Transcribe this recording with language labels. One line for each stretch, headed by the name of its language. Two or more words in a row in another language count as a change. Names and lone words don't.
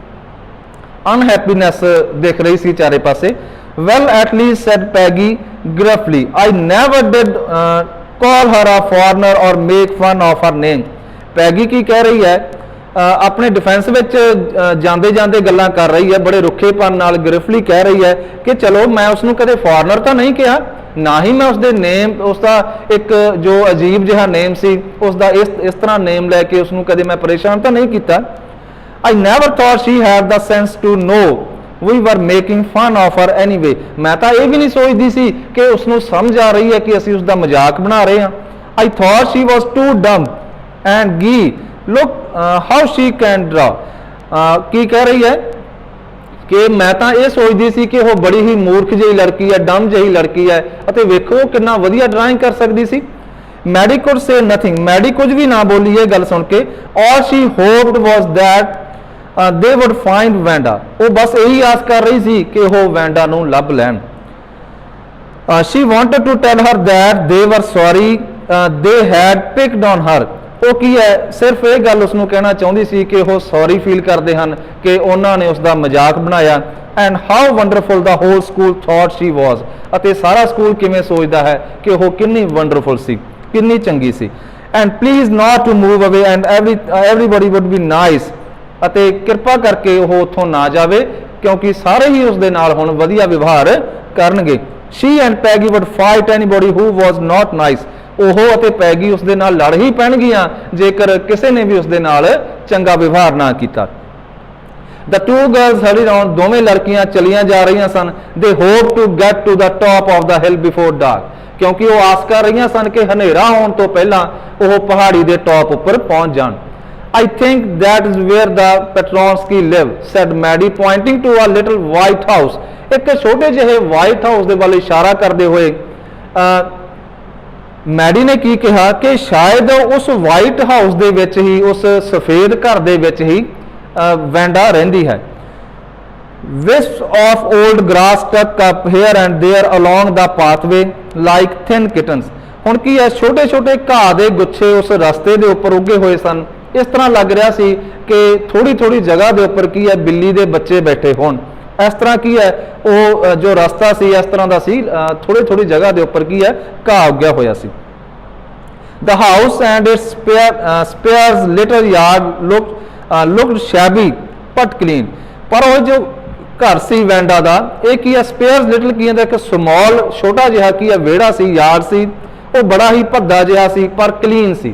Punjabi: ਅਨਹੈਪੀਨੈਸ ਦਿਖ ਰਹੀ ਸੀ ਚਾਰੇ ਪਾਸੇ
English: well at least said Peggy gruffly I never did call her a foreigner or make fun of her name
Punjabi: ਪੈਗੀ ਕੀ ਕਹਿ ਰਹੀ ਹੈ ਆਪਣੇ ਡਿਫੈਂਸ ਵਿੱਚ ਜਾਂਦੇ ਜਾਂਦੇ ਗੱਲਾਂ ਕਰ ਰਹੀ ਹੈ ਬੜੇ ਰੁੱਖੇਪਨ ਨਾਲ ਗ੍ਰਿਫਲੀ ਕਹਿ ਰਹੀ ਹੈ ਕਿ ਚਲੋ ਮੈਂ ਉਸ ਨੂੰ ਕਦੇ ਫੋਰਨਰ ਤਾਂ ਨਹੀਂ ਕਿਹਾ ਨਾ ਹੀ ਮੈਂ ਉਸਦੇ ਨੇਮ ਉਸ ਦਾ ਇੱਕ ਜੋ ਅਜੀਬ ਜਿਹਾ ਨੇਮ ਸੀ ਉਸ ਦਾ ਇਸ ਤਰ੍ਹਾਂ ਨੇਮ ਲੈ ਕੇ ਉਸ ਨੂੰ ਕਦੇ ਮੈਂ ਪਰੇਸ਼ਾਨ ਤਾਂ ਨਹੀਂ ਕੀਤਾ
English: I never thought she had the sense to know we were making fun of her anyway
Punjabi: ਮੈਂ ਤਾਂ ਇਹ ਵੀ ਨਹੀਂ ਸੋਚਦੀ ਸੀ ਕਿ ਉਸ ਨੂੰ ਸਮਝ ਆ ਰਹੀ ਹੈ ਕਿ ਅਸੀਂ ਉਸ ਦਾ ਮਜ਼ਾਕ ਬਣਾ ਰਹੇ ਹਾਂ
English: I thought she was too dumb and gee look how she can draw
Punjabi: ਕੀ ਕਹਿ ਰਹੀ ਹੈ ਕਿ ਮੈਂ ਤਾਂ ਇਹ ਸੋਚਦੀ ਸੀ ਕਿ ਉਹ ਬੜੀ ਹੀ ਮੂਰਖ ਜਿਹੀ ਲੜਕੀ ਹੈ ਡਮ ਜਿਹੀ ਲੜਕੀ ਹੈ ਅਤੇ ਵੇਖੋ ਕਿੰਨਾ ਵਧੀਆ ਡਰਾਇੰਗ ਕਰ ਸਕਦੀ ਸੀ ਮੈਡੀ
English: could say nothing
Punjabi: ਮੈਡੀ ਕੁਝ ਵੀ ਨਾ ਬੋਲੀ ਇਹ ਗੱਲ ਸੁਣ ਕੇ
English: all she hoped was that they would find
Punjabi: ਵੈਂਡਾ ਉਹ ਬਸ ਇਹੀ ਆਸ ਕਰ ਰਹੀ ਸੀ ਕਿ ਉਹ ਵੈਂਡਾ ਨੂੰ ਲੱਭ ਲੈਣ
English: she wanted to tell her that they were sorry they had picked on her
Punjabi: ਉਹ ਕੀ ਹੈ ਸਿਰਫ ਇਹ ਗੱਲ ਉਸ ਨੂੰ ਕਹਿਣਾ ਚਾਹੁੰਦੀ ਸੀ ਕਿ ਉਹ
English: sorry feel
Punjabi: ਕਰਦੇ ਹਨ ਕਿ ਉਹਨਾਂ ਨੇ ਉਸ ਦਾ ਮਜ਼ਾਕ ਬਣਾਇਆ
English: and how wonderful the whole school thought she was
Punjabi: ਅਤੇ ਸਾਰਾ ਸਕੂਲ ਕਿਵੇਂ ਸੋਚਦਾ ਹੈ ਕਿ ਉਹ ਕਿੰਨੀ ਵੰਡਰਫੁਲ ਸੀ ਕਿੰਨੀ ਚੰਗੀ ਸੀ
English: and please not to move away and everybody would be nice
Punjabi: ਅਤੇ ਕਿਰਪਾ ਕਰਕੇ ਉਹ ਉੱਥੋਂ ਨਾ ਜਾਵੇ ਕਿਉਂਕਿ ਸਾਰੇ ਹੀ ਉਸ ਦੇ ਨਾਲ ਹੁਣ ਵਧੀਆ ਵਿਵਹਾਰ ਕਰਨਗੇ ਸ਼ੀ
English: and Peggy would fight anybody who was not nice
Punjabi: ਉਹ ਅਤੇ ਪੈਗੀ ਉਸ ਦੇ ਨਾਲ ਲੜ ਹੀ ਪੈਣਗੀਆਂ ਜੇਕਰ ਕਿਸੇ ਨੇ ਵੀ ਉਸ ਦੇ ਨਾਲ ਚੰਗਾ ਵਿਵਹਾਰ ਨਾ ਕੀਤਾ
English: The two girls hurried on
Punjabi: ਦੋਵੇਂ ਲੜਕੀਆਂ ਚਲੀਆਂ ਜਾ ਰਹੀਆਂ ਸਨ
English: they hoped to get to the top of the hill before
Punjabi: dark ਕਿਉਂਕਿ ਉਹ ਆਸ ਕਰ ਰਹੀਆਂ ਸਨ ਕਿ ਹਨੇਰਾ ਹੋਣ ਤੋਂ ਪਹਿਲਾਂ ਉਹ ਪਹਾੜੀ ਦੇ ਟੌਪ ਉੱਪਰ ਪਹੁੰਚ ਜਾਣ
English: I think that is where the Petronsky live said Maddie pointing to a little white house
Punjabi: ਇੱਕ ਛੋਟੇ ਜਿਹੇ
English: white house
Punjabi: ਦੇ ਵੱਲ ਇਸ਼ਾਰਾ ਕਰਦੇ ਹੋਏ ਮੈਡੀ ਨੇ ਕੀ ਕਿਹਾ ਕਿ ਸ਼ਾਇਦ ਉਸ
English: white house
Punjabi: ਦੇ ਵਿੱਚ ਹੀ, ਉਸ ਸਫੇਦ ਘਰ ਦੇ ਵਿੱਚ ਹੀ ਵੈਂਡਾ ਰਹਿੰਦੀ ਹੈ।
English: wisps of old grass stuck up here and there along the pathway like thin kittens।
Punjabi: ਹੁਣ ਕੀ ਹੈ, ਛੋਟੇ ਛੋਟੇ ਘਾਹ ਦੇ ਗੁੱਛੇ ਉਸ ਰਸਤੇ ਦੇ ਉੱਪਰ ਉੱਗੇ ਹੋਏ ਸਨ। ਇਸ ਤਰ੍ਹਾਂ ਲੱਗ ਰਿਹਾ ਸੀ ਕਿ ਥੋੜੀ ਥੋੜੀ ਜਗ੍ਹਾ ਦੇ ਉੱਪਰ ਕੀ ਹੈ, ਬਿੱਲੀ ਦੇ ਬੱਚੇ ਬੈਠੇ ਹੋਣ। ਇਸ ਤਰ੍ਹਾਂ ਕੀ ਹੈ, ਉਹ ਜੋ ਰਸਤਾ ਸੀ ਇਸ ਤਰ੍ਹਾਂ ਦਾ ਸੀ, ਥੋੜੀ ਥੋੜੀ ਜਗ੍ਹਾ ਦੇ ਉੱਪਰ ਕੀ ਹੈ, ਘਾਹ ਉੱਗਿਆ ਹੋਇਆ ਸੀ।
English: The house and its sparse little yard looked shabby but clean।
Punjabi: ਪਰ ਉਹ ਜੋ ਘਰ ਸੀ ਵੈਂਡਾ ਦਾ, ਇਹ ਕੀ ਹੈ,
English: sparse little
Punjabi: ਕੀ ਹੈ, ਇੱਕ ਸਮਾਲ ਛੋਟਾ ਜਿਹਾ ਕੀ ਹੈ ਵਿਹੜਾ ਸੀ, ਯਾਰਡ ਸੀ, ਉਹ ਬੜਾ ਹੀ ਭੱਦਾ ਜਿਹਾ ਸੀ ਪਰ ਕਲੀਨ ਸੀ।